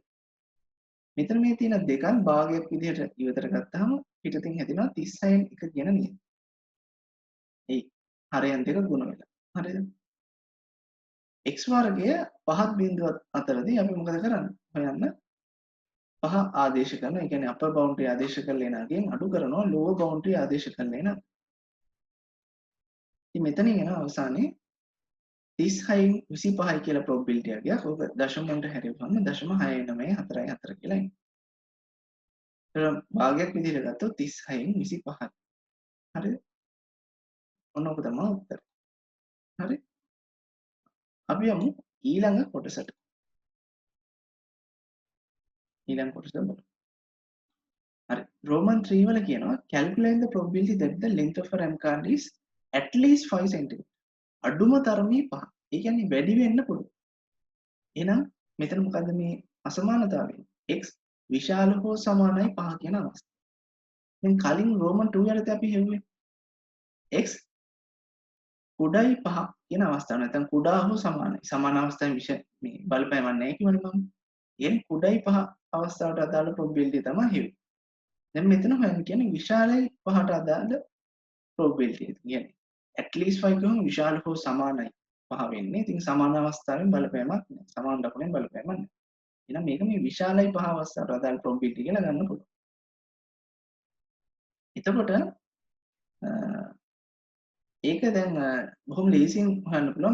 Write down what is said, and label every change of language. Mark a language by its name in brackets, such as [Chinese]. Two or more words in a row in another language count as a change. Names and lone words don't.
[Sinhala] මෙතන මේ තියෙන දෙකක් භාගයක් විදිහට ඉවතට ගත්තාම පිටතින් හැදෙනවා 36න් 1 කියන නියතය. ඒ හරයන් දෙක ගුණ වෙලා. හරිද? x වර්ගය පහත් බිඳුවත් අතරදී අපි මොකද කරන්නේ? හොයන්න පහ ආදේශ කරනවා. ඒ කියන්නේ [English] upper boundary [Sinhala] ආදේශ කරලා එන අගයෙන් අඩු කරනවා [English] lower boundary [Sinhala] ආදේශ කරලා එන. ඉතින් මෙතනින් එන අවසානයේ 36න් 25යි කියලා probability එකක්. ඔක දශම වලට හැරෙවුවම 0.694 කියලා එනවා. ඒතර භාගයක් විදිහට ගත්තොත් 36න් 25යි. හරිද? ඔන්න ඔක තමයි උත්තරය. හරි? අපි යමු ඊළඟ කොටසට. ඊළඟ කොටස බලමු. හරි. [English] Roman 3 [Sinhala] වල කියනවා [English] calculate the probability that the length of a RAM card is at least 5 cm. [Sinhala] අඩුම තරමේ 5. ඒ කියන්නේ වැඩි වෙන්න පුළුවන්. එහෙනම් මෙතන මොකද්ද මේ අසමානතාවය? x විශාල හෝ සමානයි 5 කියන අවස්ථාව. දැන් කලින් Roman 2 යටතේ අපි හෙව්වේ x කුඩායි 5 කියන අවස්ථාව. නැත්නම් කුඩා හෝ සමානයි. සමාන අවස්ථාවේ මේ බලපෑමක් නැහැ කියවනේ මම. කියන්නේ කුඩායි 5 අවස්ථාවට අදාළ probability තමයි හෙව්වේ. දැන් මෙතන හොයන්න කියන්නේ විශාලයි 5ට අදාළ probability එක. කියන්නේ [English] at least [Sinhala] 5 කියවම විශාල හෝ සමානයි 5 වෙන්නේ. ඉතින් සමාන අවස්ථාවෙන් බලපෑමක් නැහැ. සමාන ලකුණෙන් බලපෑමක් නැහැ. එහෙනම් මේක මේ විශාලයි 5 අවස්ථාවට අදාළ probability කියලා ගන්න පුළුවන්. එතකොට ඒක දැන් බොහොම ලේසියෙන් හොයන්න පුළුවන්.